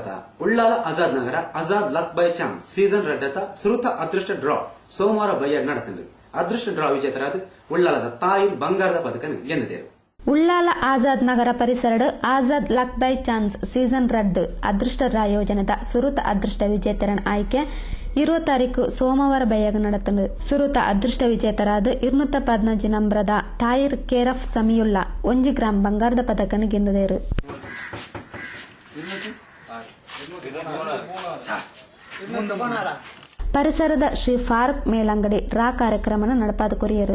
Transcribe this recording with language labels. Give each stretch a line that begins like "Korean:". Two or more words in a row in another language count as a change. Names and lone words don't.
Tulu: ಉಳ್ಳಾಲ ಆಜಾದ್ ನಗರ ಆಜಾದ್ ಲಕ್ ಬೈ ಚಾನ್ಸ್ ಸೀಸನ್ 2 ಸುರುತ ಅದೃಷ್ಟ ಡ್ರಾ ಸೋಮವಾರ ಬೈಯಾಡ್ ನಡೆತಂದು. ಅದೃಷ್ಟ ಡ್ರಾ ವಿಜೇತರಾದ ಉಳ್ಳಾಲದ ತಾಯಿ ಬಂಗಾರದ ಪದಕ ಎಂದಿದ್ದೇರು. ಉಳ್ಳಾಲ ಆಜಾದ್ ನಗರ ಪರಿಸರದ ಆಜಾದ್ ಲಕ್ ಬೈ ಚಾನ್ಸ್ ಸೀಸನ್ 2 ಅದೃಷ್ಟ ಡ್ರಾ ಯೋಜನೆದ ಸುರುತ ಅದೃಷ್ಟ ವಿಜೇತರ ಆಯ್ಕೆ 20 ಸೋಮವಾರ ಬಯ್ಯಾಗ ನಡೆತಂಡು ಸುರುತ ಅದೃಷ್ಟ ವಿಜೇತರಾದ 215 ನಂಬರದ ತಾಯಿರ್ ಕೇರಫ್ ಸಮೀಯುಲ್ಲಾ 1 ಗ್ರಾಂ ಬಂಗಾರದ ಪದಕನ ಗೆಂದದೇರು. ಪರಿಸರದ ಶ್ರೀ ಫಾರೂಕ್ ಮೇಲಂಗಡಿ ರಾ ಕಾರ್ಯಕ್ರಮನ ನಡಪಾದ ಕೊರಿಯರು.